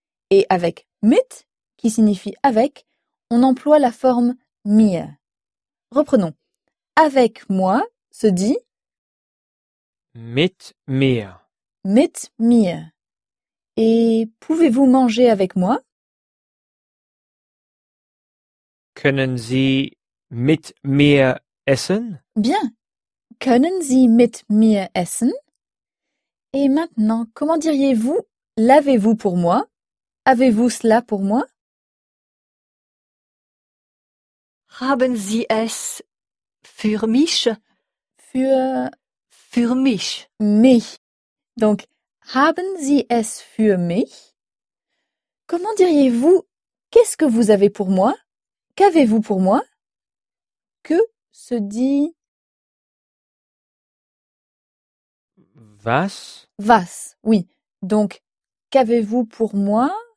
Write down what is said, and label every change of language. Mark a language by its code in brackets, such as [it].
[fr] Et avec mit, qui signifie avec, on emploie la forme mir. Reprenons. Avec moi se dit [de] mit mir. Mit mir. [fr] Et pouvez-vous manger avec moi? [de] Können Sie mit mir essen? [fr] Bien. [de] Können Sie mit mir essen? [fr] Et maintenant, comment diriez-vous lavez-vous pour moi? Avez-vous cela pour moi? [de] Haben Sie es für mich? Für mich. Mich. [fr] Donc, [de] haben Sie es für mich? [fr] Comment diriez-vous qu'est-ce que vous avez pour moi? Qu'avez-vous pour moi? Que se dit [de] was? Was, oui. [fr] Donc, qu'avez-vous pour moi?